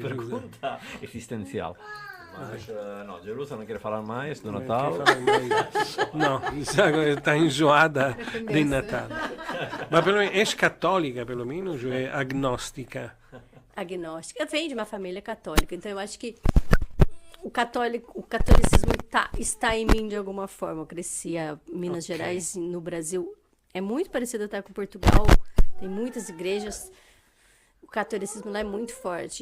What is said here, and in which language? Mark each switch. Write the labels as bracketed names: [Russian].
[Portuguese] pergunta esistenziale. Mas, no, Gerusa não quer falar mais do [Italian] Non [Portuguese] Natal. [Italian] che fare mai. No, mi sa che sta enjoada di Natale. Ma perlomeno è cattolica, perlomeno, o è agnostica? [Portuguese] Agnóstica. Vem de uma família católica, então eu acho que o catolicismo está em mim de alguma forma. Eu cresci em Minas Gerais, no Brasil. É muito parecido até com Portugal. Tem muitas igrejas. O catolicismo lá é muito forte.